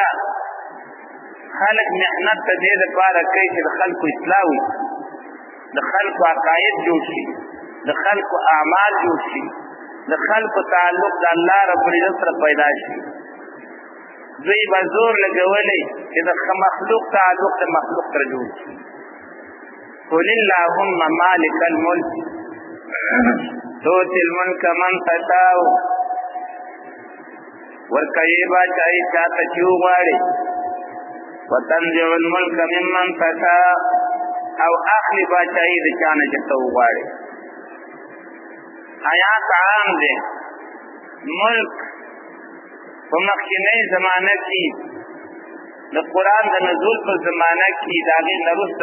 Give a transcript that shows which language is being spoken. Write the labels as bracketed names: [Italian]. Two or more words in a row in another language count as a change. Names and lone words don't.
[Pashto] خلک محنت ته دې لپاره کوي چې د خلکو اصلاح وي د خلکو عقاید جوړ شي د خلکو اعمال جوړ شي د خلکو تعلق د الله رب العزت سره پیدا شي دوی به زور لګولې چې د مخلوق تعلق د مخلوق سره جوړ شي [Arabic] قل اللهم مالک الملک تؤتي الملك من تشاء [Pashto] ورکوي بادشاہي چاته چې وغواړي [Arabic] وتنزع الملك ممن تشاء [Pashto] او اخلي بادشاہي د چانه چې ته وغواړي آیات عام دے ملک په مخکینی زمانه کې د قرآن د نزول په زمانه کې د هغې نه وروسته